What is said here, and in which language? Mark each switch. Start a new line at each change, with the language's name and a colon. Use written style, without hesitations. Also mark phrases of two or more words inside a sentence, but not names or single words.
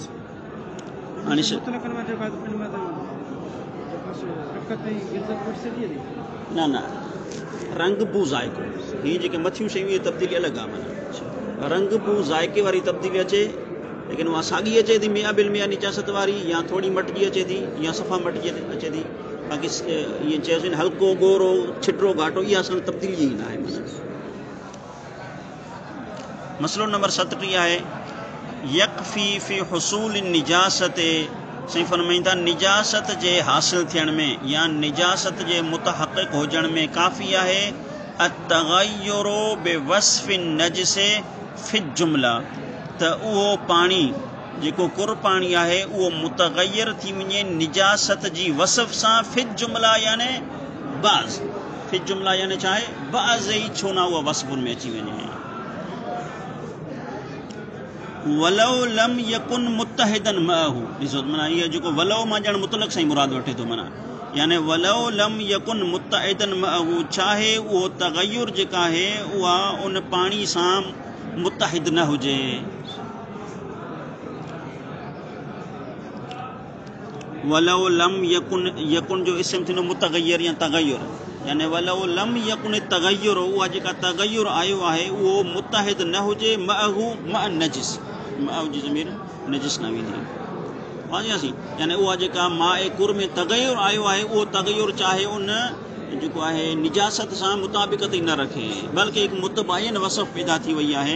Sindhi: न न रंग बू ज़ाइको, हीअ जेके मथियूं शयूं इहे तब्दीली अलॻि आहे। माना रंग बू ज़ाइके वारी तब्दीली अचे लेकिन उहा साॻी अचे थी मिया बिल मिया निजासत वारी, या थोरी मटिजी अचे थी या सफ़ा मटिजी अचे थी। बाक़ी ईअं चयोसीं न हल्को गोरो छिटरो घाटो, इहा असल तब्दीली ई न आहे। माना मसलो नंबर 37 आहे
Arabic: يكفي في حصول النجاسة.
Sindhi: साईं फरमाईंदा निजासत जे हासिल थियण में या निजासत जे मुतहक़िक़ हुजण में काफ़ी आहे
Arabic: التغير بوصف النجس في الجملة,
Sindhi: त उहो पाणी जेको कुर पाणी आहे उहो मुतग़य्यर थी वञे निजासत जी वसफ़ सां
Arabic: في الجملة
Sindhi: याने बाज़।
Arabic: في الجملة
Sindhi: याने छा आहे, बाज़ ई छो न उहा वसफ़ में अची वञे।
Arabic: ولو لم يكن متحدا معه,
Sindhi: ॾिसो माना इहो जेको वलौ मां ॼण मुतलक सां ई मुराद वठे थो। माना याने
Arabic: ولو لم يكن متحدا معه,
Sindhi: चाहे उहो तग़य्युर जेका आहे उहा उन पाणी सां मुत्तहिद न हुजे।
Arabic: ولو لم يكن,
Sindhi: यकुन जो इस्म थींदो मुतग़य्यर या तग़य्युर, याने
Arabic: ولو لم يكن تغير,
Sindhi: उहा जेका तग़य्युर आयो आहे उहो मुत्तहिद न हुजे
Arabic: معه مع النجس,
Sindhi: मअहू जी ज़मीर नजिस न वेंदी वाज़ियासीं। याने उहा जेका
Arabic: ماء كر
Sindhi: में तग़य्युर आयो आहे उहो तग़य्युर चाहे उन जेको आहे निजासत सां मुताबिक़त ई न रखे, बल्कि हिकु मुतबाइन वसफ़ पैदा थी वई आहे।